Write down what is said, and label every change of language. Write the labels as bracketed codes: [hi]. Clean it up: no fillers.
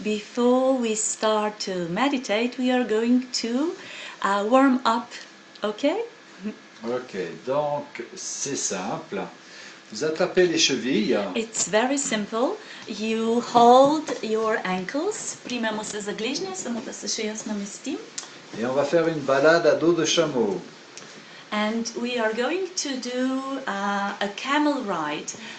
[en] Before we start to meditate, we are going to warm up. Okay? [fr] Ok, donc c'est simple. Vous attrapez les chevilles. [en] It's very simple. You hold your ankles. [sl] Primemo se za gležnje, samo da se še jaz namestim. [fr] Et on va faire une balade à dos de chameau. [en] And we are going to do a camel ride.